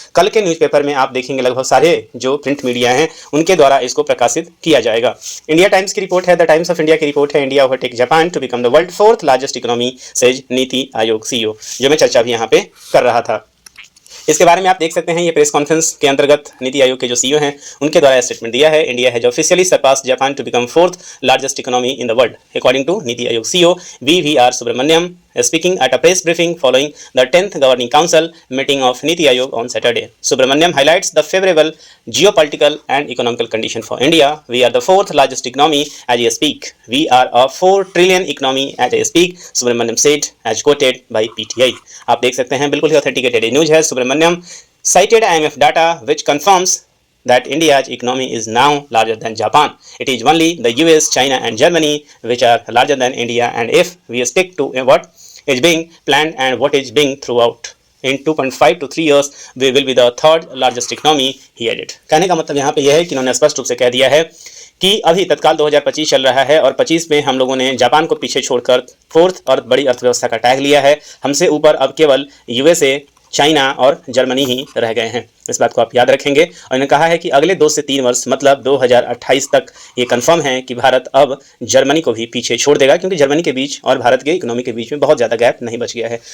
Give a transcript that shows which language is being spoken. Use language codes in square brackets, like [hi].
[hi] कल के न्यूज़पेपर में आप देखेंगे लगभग सारे जो प्रिंट मीडिया हैं उनके द्वारा इसको प्रकाशित किया जाएगा। इंडिया टाइम्स की रिपोर्ट है, द टाइम्स ऑफ इंडिया की रिपोर्ट है, [en] India overtake Japan to become the world 4th largest economy, says Niti Aayog CEO, [hi] जो मैं चर्चा भी यहाँ पे कर रहा था। इसके बारे में आप देख सकते हैं, ये प्रेस कॉन्फ्रेंस के अंतर्गत नीति आयोग के जो CEO हैं उनके द्वारा स्टेटमेंट दिया है। [en] India has officially surpass Japan to become 4th largest economy in the world according to Niti Aayog CEO BVR Subrahmanyam speaking at a press briefing following the 10th governing council meeting of Niti Aayog on Saturday. Subramaniam highlights the favorable geopolitical and economical condition for India. We are the 4th largest economy as I speak. We are a 4 trillion economy as I speak, Subramaniam said, as quoted by PTI. [hi] आप देख सकते हैं, बिल्कुल ही authenticated news है। [en] Subrahmanyam cited IMF data which confirms that India's economy is now larger than Japan. It is only the US, China and Germany which are larger than India, and if we stick to what is being planned and what is being throughout in 2.5 to 3 years we will be the 3rd largest economy, he added. [hi] कहने का मतलब यहाँ पे यह है कि उन्होंने स्पष्ट रूप से कह दिया है कि अभी तत्काल 2025 चल रहा है और 25 में हम लोगों ने जापान को पीछे छोड़कर 4th और बड़ी अर्थव्यवस्था का टैग लिया है। हमसे ऊपर अब केवल USA, चाइना और जर्मनी ही रह गए हैं। इस बात को आप याद रखेंगे। और इन्होंने कहा है कि अगले 2 से 3 वर्ष मतलब 2028 तक ये कंफर्म है कि भारत अब जर्मनी को भी पीछे छोड़ देगा, क्योंकि जर्मनी के बीच और भारत के इकोनॉमी के बीच में बहुत ज़्यादा गैप नहीं बच गया है।